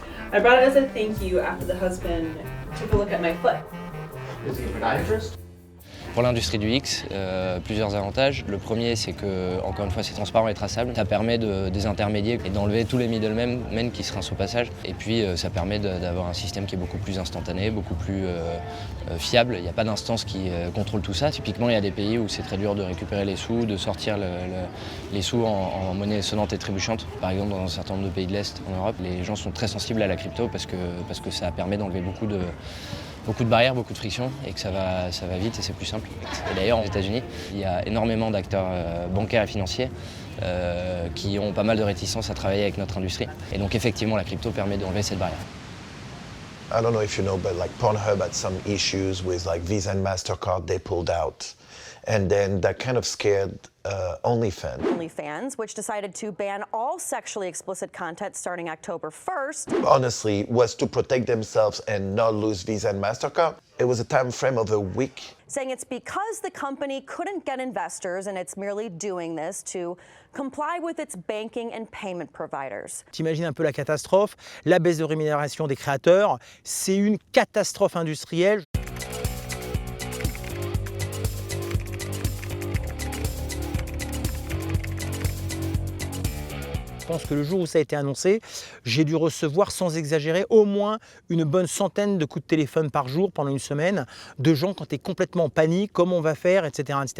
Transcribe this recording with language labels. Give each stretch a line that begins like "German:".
English: I brought it as a thank you after the husband took a look at my foot. Is he a podiatrist?
French: Pour l'industrie du X, plusieurs avantages. Le premier, c'est que, encore une fois, c'est transparent et traçable. Ça permet de désintermédier et d'enlever tous les middlemen qui se rincent au passage. Et puis, ça permet d'avoir un système qui est beaucoup plus instantané, beaucoup plus fiable. Il n'y a pas d'instance qui contrôle tout ça. Typiquement, il y a des pays où c'est très dur de récupérer les sous, de sortir les sous en monnaie sonnante et trébuchante. Par exemple, dans un certain nombre de pays de l'Est en Europe, les gens sont très sensibles à la crypto parce que ça permet d'enlever beaucoup de barrières, beaucoup de frictions et que ça va vite et c'est plus simple. Et d'ailleurs, aux États-Unis, il y a énormément d'acteurs bancaires et financiers qui ont pas mal de réticence à travailler avec notre industrie. Et donc effectivement, la crypto permet d'enlever cette barrière.
English: I don't know if you know, but like Pornhub had some issues with like Visa and MasterCard, they pulled out. And then that kind of scared OnlyFans. OnlyFans, which decided to ban all sexually explicit content starting October 1st. Honestly, was to protect themselves and not lose Visa and MasterCard. It was a time frame of a week. Saying it's because the company couldn't get investors and it's merely doing this to comply with its banking and payment providers.
French: T'imagines un peu la catastrophe, la baisse de rémunération des créateurs, c'est une catastrophe industrielle. Je pense que le jour où ça a été annoncé, j'ai dû recevoir, sans exagérer, au moins une bonne centaine de coups de téléphone par jour pendant une semaine, de gens quand tu es complètement en panique, comment on va faire, etc.